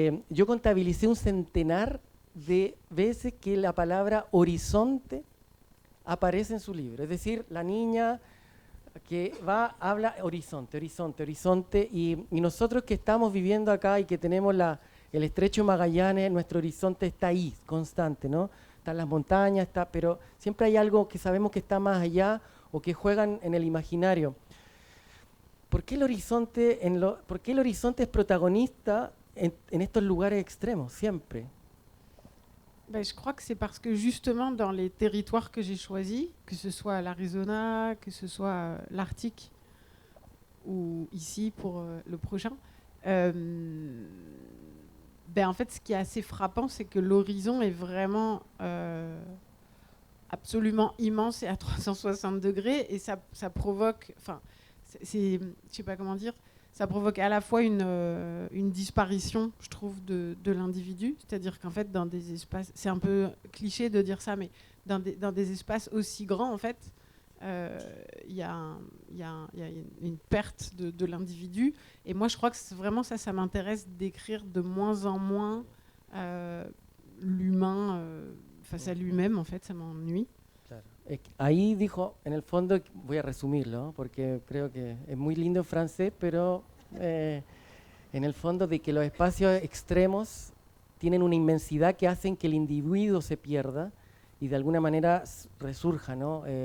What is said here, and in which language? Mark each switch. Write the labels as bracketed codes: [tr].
[es] Yo contabilicé un centenar de veces que la palabra horizonte aparece en su libro. Es decir, la niña que habla horizonte, horizonte, horizonte, y nosotros que estamos viviendo acá y que tenemos el estrecho Magallanes, nuestro horizonte está ahí, constante, ¿no? Están las montañas, pero siempre hay algo que sabemos que está más allá o que juegan en el imaginario. ¿Por qué el horizonte es protagonista en estos lugares extremos, siempre? [fr] Ben, je crois que c'est parce que justement dans les territoires que j'ai choisis, que ce soit l'Arizona, que ce soit l'Arctique ou ici pour le prochain, ben en fait ce qui est assez frappant c'est que l'horizon est vraiment absolument immense et à 360 degrés et ça provoque, enfin je sais pas comment dire, ça provoque à la fois une disparition, je trouve, de l'individu. C'est-à-dire qu'en fait, dans des espaces, c'est un peu cliché de dire ça, mais dans des espaces aussi grands, en fait, y a une perte de l'individu. Et moi, je crois que vraiment ça m'intéresse d'écrire de moins en moins l'humain face à lui-même. En fait, ça m'ennuie. [es] Ahí dijo, en el fondo, voy a resumirlo, porque creo que es muy lindo en francés, pero en el fondo de que los espacios extremos tienen una inmensidad que hacen que el individuo se pierda y de alguna manera resurja, ¿no?